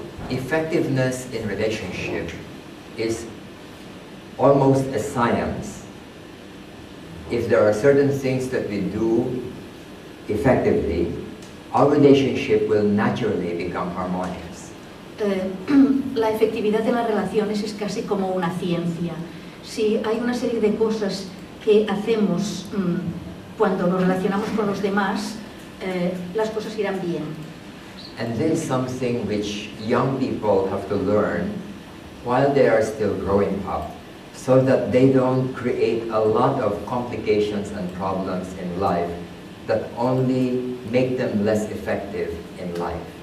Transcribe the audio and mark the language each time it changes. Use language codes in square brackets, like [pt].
[en] effectiveness in relationship is almost a science. If there are certain things that we do effectively, our relationship will naturally become harmonious. [es] La efectividad en las relaciones es casi como una ciencia. Si hay una serie de cosas que hacemos cuando nos relacionamos con los demás, las cosas irán bien. [en] And this is something which young people have to learn while they are still growing up, so that they don't create a lot of complications and problems in life that only make them less effective in life.